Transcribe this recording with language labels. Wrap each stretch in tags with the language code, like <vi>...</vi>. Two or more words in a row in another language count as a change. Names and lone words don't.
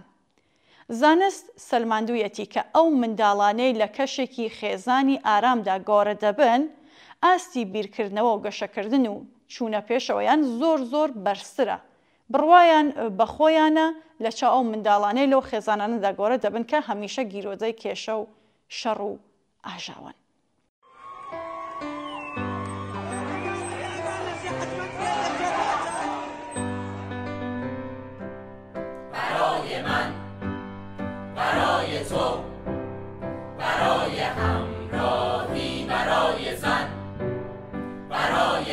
<ckb>زانست سەلماندوویەتی کە ئەو منداڵانەی لە کەشێکی خێزانی ئارامدا گۆڕە دەبن، ئاستی بیرکردنەوە و گەشەکردن و چوونە پێشەوەیان زۆر بەرزترە. بڕوایان بەخۆیانە لە چاو ئەو منداڵانەی لەو خێزانانەدا گۆڕە دەبن کە هەمیشە گیرۆدەی کێشە و شەڕ و ئاژاوان.</ckb> <fa>برای من، برای تو، برای همراهی، برای زن، برای</fa>